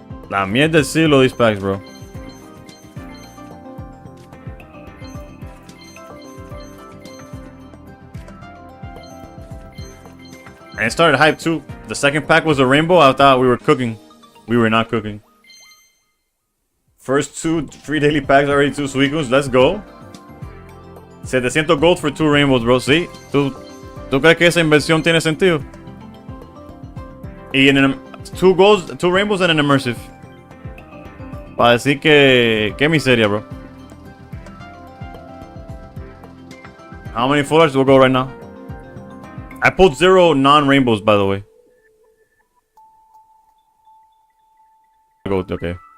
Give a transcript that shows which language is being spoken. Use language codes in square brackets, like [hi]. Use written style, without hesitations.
[es] La mierda del siglo, [en] these packs, bro. And it started hype too. The second pack was a rainbow. I thought we were cooking. We were not cooking. First 2 free daily packs, already 2 Suicuns. Let's go. 700 gold for 2 rainbows, bro. [es] ¿Sí? ¿Tú crees que esa inversión tiene sentido? Y en 2 rainbows [en] and an immersive. [es] Para decir que miseria, bro. [en] How many full arts will go right now? I pulled 0 non-rainbows, by the way. Okay.